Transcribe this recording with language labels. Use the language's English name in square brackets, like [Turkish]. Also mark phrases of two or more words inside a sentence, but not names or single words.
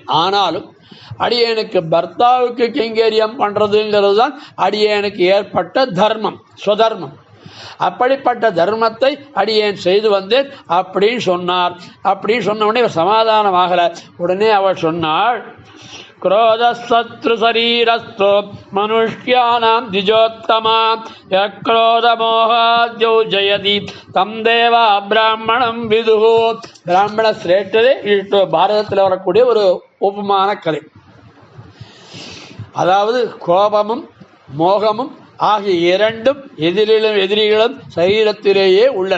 [Tamil] ஆனாலும் அடியேனுக்கு பர்த்தாவுக்கு கைங்கரியம் பண்றதுங்கிறது தான் அடியேனுக்கு ஏற்பட்ட தர்மம், ஸ்வதர்மம். அப்படிப்பட்ட தர்மத்தை அடியேன் செய்து வந்தேன் அப்படின்னு சொன்னார். அப்படின்னு சொன்ன உடனே சமாதானமாகல. உடனே அவள் சொன்னாள், [Sanskrit] क्रोधशत्रु शरीरस्थो मनुष्याणां द्विजोत्तमा यक्रोधमोहाद्यौ जयति तम् देवा ब्राह्मणम् विदुः. [Tamil] பிராமண சிரேஷ்டரே இட்டு பாரதத்தில் வரக்கூடிய ஒரு உபமான கதை. அதாவது கோபமும் மோகமும் ஆகிய இரண்டும் எதிரிகளும் சரீரத்திலேயே உள்ளன.